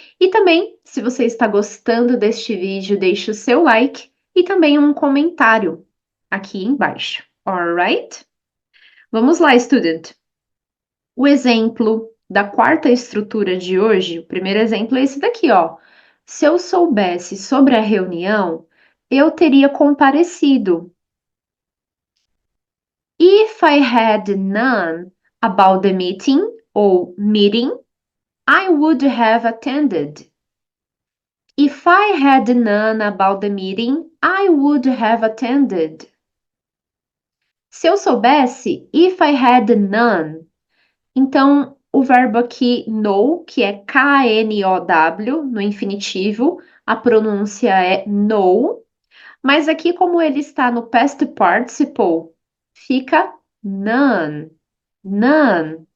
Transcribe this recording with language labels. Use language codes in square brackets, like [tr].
[pt] E também, se você está gostando deste vídeo, deixe o seu like e também um comentário aqui embaixo. Alright? Vamos lá, student. O exemplo da quarta estrutura de hoje, o primeiro exemplo é esse daqui, ó. Se eu soubesse sobre a reunião, eu teria comparecido. [en] If I had known about the meeting ou meeting, I would have attended. If I had known about the meeting, I would have attended. [pt] Se eu soubesse, [en] if I had known. [pt] Então, o verbo aqui know, que é K-N-O-W, no infinitivo, a pronúncia é know, mas aqui, como ele está no past participle, fica none. None.